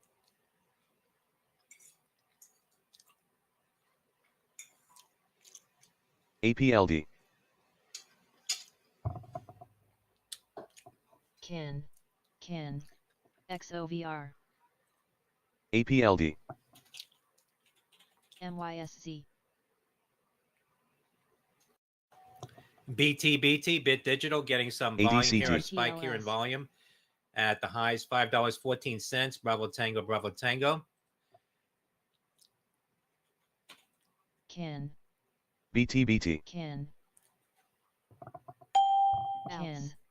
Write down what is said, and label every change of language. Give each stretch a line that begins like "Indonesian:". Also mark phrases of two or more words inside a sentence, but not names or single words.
English: APLD. KIN. XOVR. APLD. MYSZ. BT, Bit Digital, getting some volume here, a ADCT. spike here in volume at the highs, $5.14. Bravo Tango, Bravo Tango. KIN. BTBT. KIN. KIN.